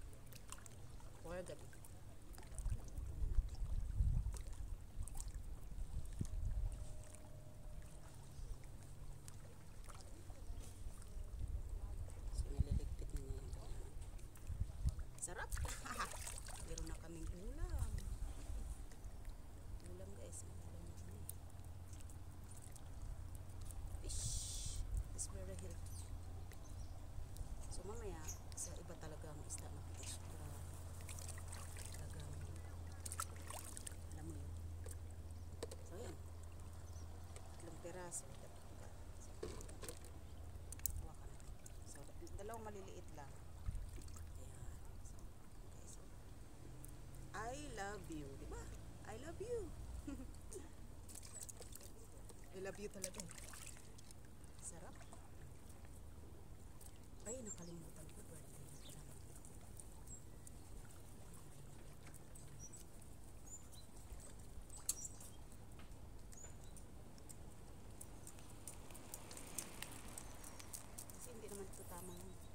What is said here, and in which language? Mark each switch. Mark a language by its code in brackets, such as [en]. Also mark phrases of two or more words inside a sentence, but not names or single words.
[tl] Or gabi. Sarap. Meron na kaming ulam. Ulam guys. Ulam na kami. [en] Fish. It's very healthy. [tl] So mamaya, sa iba talaga ang isda na fish. Para talagang, alam mo yun. So yan. 3 peraso. Hawa ka na. So, 2 maliliit lang. [en] I love you, di ba? I love you. I love you talaga. [tl] Sarap. Ay, nakalimutan ko. Birthday. Kasi hindi naman ito tama yun.